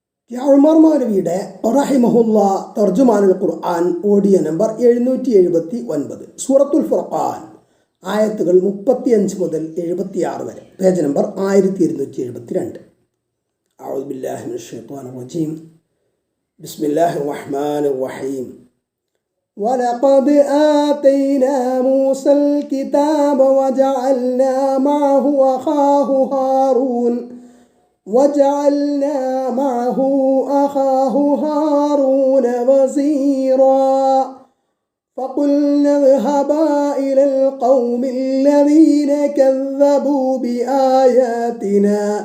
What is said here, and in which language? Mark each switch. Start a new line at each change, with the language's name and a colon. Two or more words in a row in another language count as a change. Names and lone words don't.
Malayalam: ഉമർ മൗലവിയുടെ റഹിമഹുല്ല തർജുമാനുൽ ഖുർആൻ ഓഡിയോ നമ്പർ 779, സൂറത്തുൽ ഫുർഖാൻ, ആയത്തുകൾ 35 മുതൽ 76 വരെ, പേജ് നമ്പർ 1272.
Arabic: أعوذ بالله من الشيطان الرجيم. بسم الله الرحمن الرحيم. ولقد آتينا موسى الكتاب وجعلنا معه أخاه هارون وزيرا فقلنا اذهبا إلى القوم الذين كذبوا بآياتنا